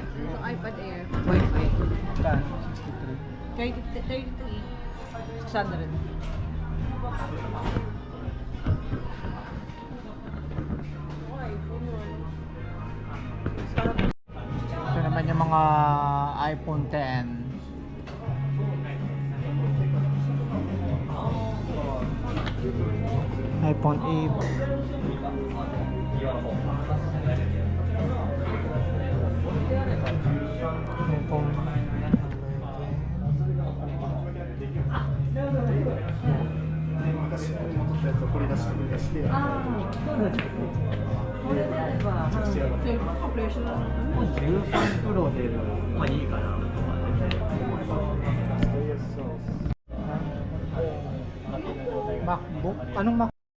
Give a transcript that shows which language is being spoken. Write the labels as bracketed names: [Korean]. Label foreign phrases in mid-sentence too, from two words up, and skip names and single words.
[Filipino] Ito iPad Air. Wi-Fi. Ka, 33. 600. Ito naman yung mga iPhone 10. iPhone 8. iPhone [Japanese] 13プロでもまあいいかなとかね。 [Filipino] MacBook? Anong Mac?